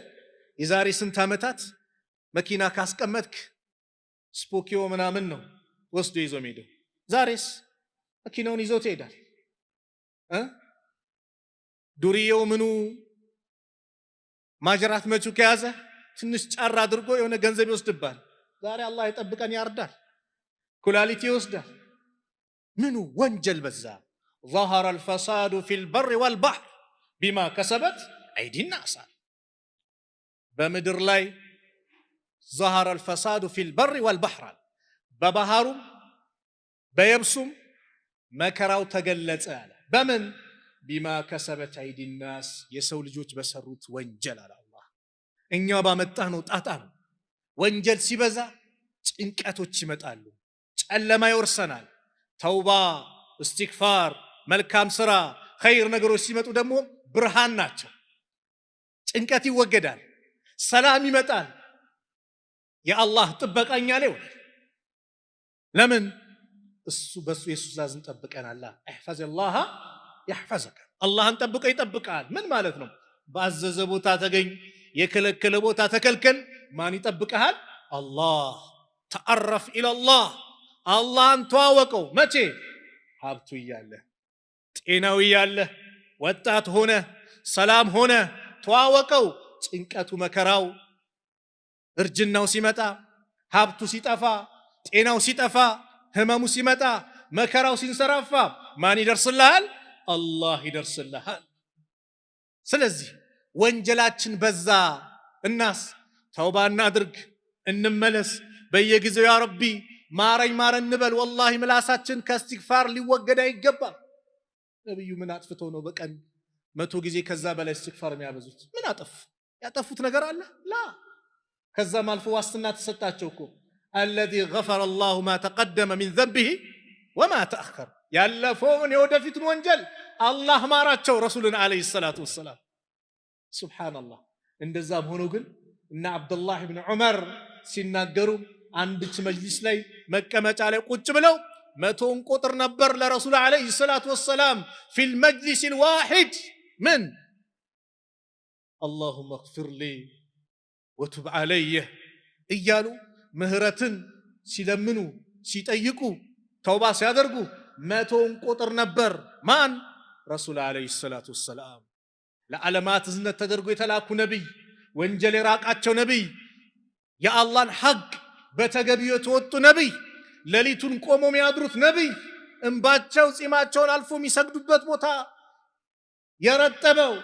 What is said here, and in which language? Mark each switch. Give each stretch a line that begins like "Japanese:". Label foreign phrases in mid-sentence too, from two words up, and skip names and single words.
Amharic: የዛሬ ስንት ዓመታት መኪና ካስቀመጥክ ስፖኪዮ ምናምን ነው ወስዶ ይዞ ሄደው። ዛሬስ መኪናውን ይዞ ትሄዳል። ዱርዬው ምኑ ማጅራት መቹ ከያዘ ትንሽ ጫራ አድርጎ የሆነ ገንዘብ ይወስድባል። ዛሬ አላህ ይጠብቀን ያርዳል፣ ኩላሊት ይወስዳል። ምኑ ወንጀል በዛ።
Arabic: ظهر الفساد في البر والبحر بما كسبت أيدي الناس።
Amharic: በምድር ላይ
Arabic: ظهر الفساد في البر والبحر
Amharic: በባህሩም በየብሱም መከራው ተገለጸ አለ። በምን?
Arabic: بما كسبت أيدي
Amharic: الناس የሰው ልጆች በሰሩት ወንጀል አለ አላህ። እኛ ባመጣህ ነው ጣጣ ነው። ወንጀል ሲበዛ ጭንቀቶች ይመጣሉ፣ ጨለማ ይወርሰናል። ተውባ፣ እስትግፋር፣ መልካም ስራ፣ ኸይር ነገሮች ሲመጡ ደግሞ ብርሃን ናቸው። ጭንቀት ይወገዳል፣ ሰላም ይመጣል። የአላህ ጥበቃኛ ላይ ወል ለምን? እሱ በሱ የሱ ዛዝን ጠብቀናል።
Arabic: احفظ الله يحفظك።
Amharic: አላህን ጠብቀው ይጠብቃል። ምን ማለት ነው? ባዘዘ ቦታ ተገኝ፣ የከለከለ ቦታ ተከልከል። ማን ይጠብቀሃል? አላህ።
Arabic: تعرف إلى الله፣
Amharic: አላህን ተዋወቀው። መቼ? ሀብቱ እያለ፣ ጤናው እያለ፣ ወጣት ሆነ፣ ሰላም ሆነ፣ ተዋወቀው። ጭንቀቱ መከራው እርጅናው ሲመጣ፣ ሀብቱ ሲጠፋ፣ ጤናው ሲጠፋ፣ ህመሙ ሲመጣ፣ መከራው ሲንሰራፋ ማን ይደርስልሃል? አላህ ይደርስልሃል። ስለዚህ ወንጀላችን በዛ
Arabic: الناس توبة نادرك
Amharic: እንመለስ በየጊዜው
Arabic: يا ربي
Amharic: ማረኝ ማረን እንበል والله ምላሳችን ከእስትግፋር ሊወገድ አይገባም ነብዩ ምን አጥፍተው ነው በቀን 100 ጊዜ ከዛ በላይ እስትግፋር የሚያበዙት ምን አጠፉ ያጠፉት ነገር አለ ላ ከዛም አልፎ ዋስትና ተሰጣቸው እኮ
Arabic: الذي غفر الله ما تقدم من ذنبه وما تأخر
Amharic: ያለፈውን የወደፊቱን ወንጀል አላህ ማራቸው ረሱልን
Arabic: عليه الصلاة والسلام
Amharic: ሱብሃንአላህ እንደዛም ሆኖ ግን እና አብዱላህ ኢብኑ ዑመር ሲናገሩ አንድች መጅሊስ ላይ መቀመጫ ላይ ቁጭ ብለው 100ን ቁጥር ነበር ለረሱል
Arabic: عليه الصلاة والسلام في المجلس الواحد من اللهم اغفر لي وتب علي
Amharic: እያሉ ምህረትን ሲለምኑ ሲጠይቁ ተውባ ሲያደርጉ 100ን ቁጥር ነበር ማን ረሱል
Arabic: عليه الصلاة والسلام
Amharic: ለዓለማት ዝነት ተደርጎ የተላኩ ነብይ ወንጀል የራቃቸው ነብይ የአላህን ሐቅ በተገቢው የተወጡ ነብይ ሌሊቱን ቆመው የሚያድሩት ነብይ እንባቸው ጺማቸውን አልፎ የሚሰግዱበት ቦታ የረጠበው